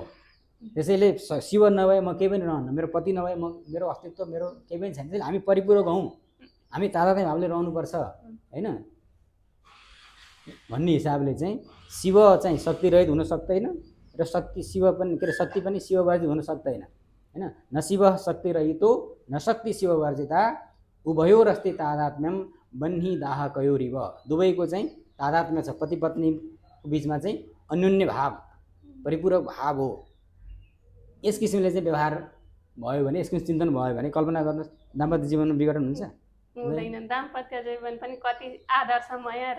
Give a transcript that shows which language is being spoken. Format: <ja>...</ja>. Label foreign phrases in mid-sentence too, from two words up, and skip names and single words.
<ne>त्यसैले शिव नभए म केही पनि रहन्न, मेरो पति नभए म मेरो अस्तित्व मेरो केही पनि छैन। त्यसैले हामी परिपूरक हौँ, हामी तादात्म्य भावले रहनुपर्छ होइन भन्ने हिसाबले चाहिँ शिव चाहिँ शक्ति रहित हुन सक्दैन र शिव पनि के अरे शक्ति पनि शिव वर्जित हुन सक्दैन होइन।</ne> <sa>न शिव शक्ति रहितो न शक्ति शिव वर्जिता उभयोर अस्ति तादात्म्यम बन्ही दाह कयोरिव,</sa> <ne>दुवैको चाहिँ तादात्म्य छ, पति पत्नीको बिचमा चाहिँ अन्योन्य भाव, परिपूरक भाव हो। यस किसिमले चाहिँ व्यवहार भयो भने, यसको चिन्तन भयो भने कल्पना गर्नुहोस् दाम्पत्य जीवनमा विघटन हुन्छ हुँदैन। दाम्पत्य जीवन पनि कति आदर्शमय र</ne>